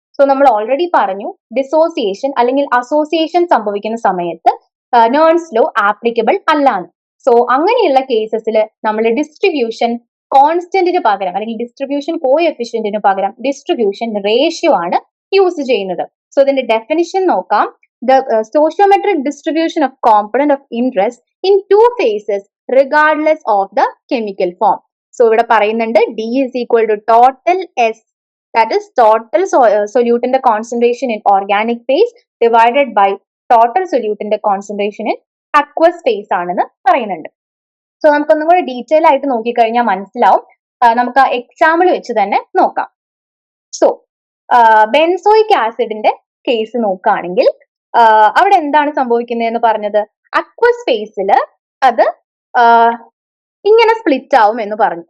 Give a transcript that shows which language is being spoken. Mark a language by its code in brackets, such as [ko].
[ml] So നമ്മൾ already പറഞ്ഞു dissociation അല്ലെങ്കിൽ അസോസിയേഷൻ സംഭവിക്കുന്ന സമയത്ത് നെർൻസ് ലോ ആപ്ലിക്കബിൾ അല്ലാന്ന്. സോ അങ്ങനെയുള്ള കേസസിൽ നമ്മൾ ഡിസ്ട്രിബ്യൂഷൻ കോൺസ്റ്റന്റിന് പകരം അല്ലെങ്കിൽ ഡിസ്ട്രിബ്യൂഷൻ കോഎഫിഷ്യന്റിന് പകരം ഡിസ്ട്രിബ്യൂഷൻ റേഷ്യോ ആണ് യൂസ് ചെയ്യുന്നത്. സോ ഇതിന്റെ ഡെഫിനിഷൻ നോക്കാം. [en] The stoichiometric distribution of component of interest in two phases regardless of the chemical form. So [ml] ഇവിടെ പറയുന്നുണ്ട് [en] D is equal to total S, that is total solute in the concentration in organic phase divided by total solute in the concentration in aqueous phase [ml] ആണെന്ന് പറയുന്നുണ്ട്. So നമുക്കൊന്നും കൂടെ detail ആയിട്ട് നോക്കിക്കഴിഞ്ഞാൽ മനസ്സിലാവും. നമുക്ക് ആ എക്സാമ്പിൾ വെച്ച് തന്നെ നോക്കാം. സോ ബെൻസോയിക് ആസിഡിന്റെ കേസ് നോക്കുകയാണെങ്കിൽ അവിടെ എന്താണ് സംഭവിക്കുന്നതെന്ന് പറഞ്ഞത്? അക്വസ് ഫേസിൽ അത് ഇങ്ങനെ സ്പ്ലിറ്റ് ആവും എന്ന് പറഞ്ഞു.